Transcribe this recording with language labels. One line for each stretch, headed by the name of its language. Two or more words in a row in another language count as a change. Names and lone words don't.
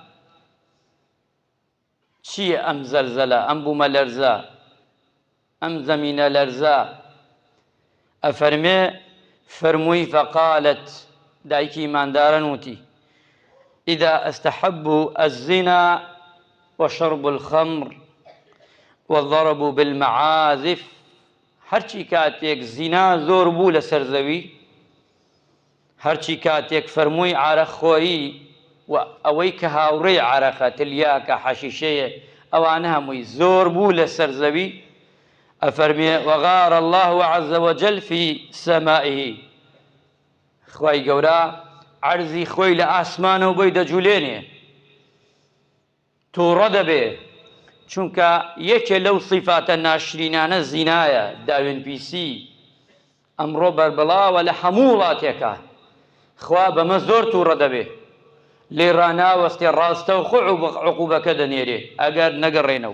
Central Kurdish: چییە ئەم زەلزەلە، ئەم بوومەلەرزە، ئەم زەمینە لەرزە؟ ئەفەرمێ فەرمووی فەقالت، دایکی ئیمانداران وتی
Arabic: ئیدا ئەستەحەبوا الزنا وشرب الخمر والضرب بالمعازف.
Central Kurdish: هەرچی کاتێک زینا زۆر بوو لەسەر زەوی، هەرچی کاتێک فەرمووی عارەقخۆری و ئەوەی کە هاوڕێی عارەقە تلیاکە حەشیشەیە ئەوانە هەمووی زۆر بوو لەسەر زەوی، ئەفەرمێ
Arabic: وغار الله عز وجل في سمائه،
Central Kurdish: خوای گەورە عەرزی خۆی لە ئاسمانەوە بۆی دەجوولێنێ تووڕە دەبێ، چونکە یەکێ لەو صیفاتە ناشرینانە زینایە، داوێنپیسی ئەمڕۆ بەربڵاوە لە هەموو وڵاتێکە، خوا بەمە زۆر تووڕە دەبێ لێ ڕاناوەستێ ڕاستە و خۆ عقوبەکە دەنێرێ ئەگەر نەگەڕێنەوە.